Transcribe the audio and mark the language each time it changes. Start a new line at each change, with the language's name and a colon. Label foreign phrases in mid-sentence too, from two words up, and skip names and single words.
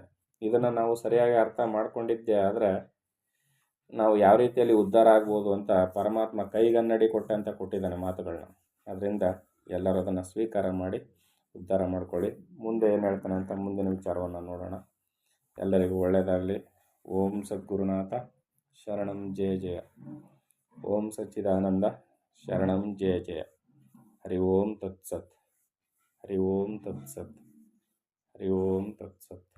Kannada: ಇದನ್ನು ನಾವು ಸರಿಯಾಗಿ ಅರ್ಥ ಮಾಡ್ಕೊಂಡಿದ್ದೇ ಆದರೆ ನಾವು ಯಾವ ರೀತಿಯಲ್ಲಿ ಉದ್ಧಾರ ಆಗ್ಬೋದು ಅಂತ ಪರಮಾತ್ಮ ಕೈಗನ್ನಡಿ ಕೊಟ್ಟಂತ ಕೊಟ್ಟಿದ್ದಾನೆ ಮಾತುಗಳನ್ನ. ಅದರಿಂದ ಎಲ್ಲರೂ ಅದನ್ನು ಸ್ವೀಕಾರ ಮಾಡಿ ಉದ್ಧಾರ ಮಾಡ್ಕೊಳ್ಳಿ. ಮುಂದೆ ಏನು ಹೇಳ್ತಾನೆ ಅಂತ ಮುಂದಿನ ವಿಚಾರವನ್ನು ನೋಡೋಣ. ಎಲ್ಲರಿಗೂ ಒಳ್ಳೆಯದಾಗಲಿ.
Sanskrit: ಓಂ ಸದ್ಗುರುನಾಥ ಶರಣಂ ಜಯ ಜಯ. ಓಂ ಸಚ್ಚಿದಾನಂದ ಶರಣಂ ಜಯ ಜಯ. ಹರಿ ಓಂ ತತ್ಸತ್. ಹರಿ ಓಂ ತತ್ಸತ್. ಹರಿ ಓಂ ತತ್ಸತ್.